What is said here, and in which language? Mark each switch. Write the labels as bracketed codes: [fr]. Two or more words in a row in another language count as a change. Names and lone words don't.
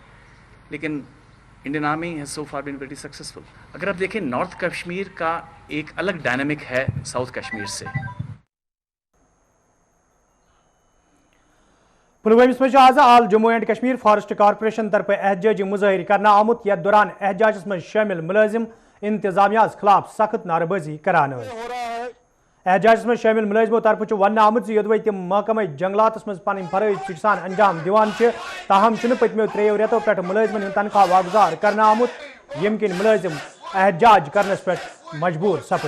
[en] लेकिन Indian Army has so far been very successful. [hi] अगर आप देखें नॉर्थ कश्मीर का एक अलग डायनामिक है साउथ कश्मीर से. [ks] पुलवामा में आज आल जम्मू एंड कश्मीर फॉरेस्ट कॉर्पोरेशन तरफ एहतजाजी मुजाहिर करना आमुत, यथ दौरान एहतजाजस में शामिल मुलाजिम इंतजामिया खिलाफ सख्त नारेबाजी करान. एहतजाजस में शामिल मुलाजिमों तरफ वन आमुत योदवे तम महकमा जंगलात मज पन फरज सान अंजाम दिवान, ताहम पतमो 3 रेतों पे मुलाजिमन तनख्वाह वागुजार करना आमुत, यम किन मुलाजिम एहतजाज करनस पे मजबूर सपद.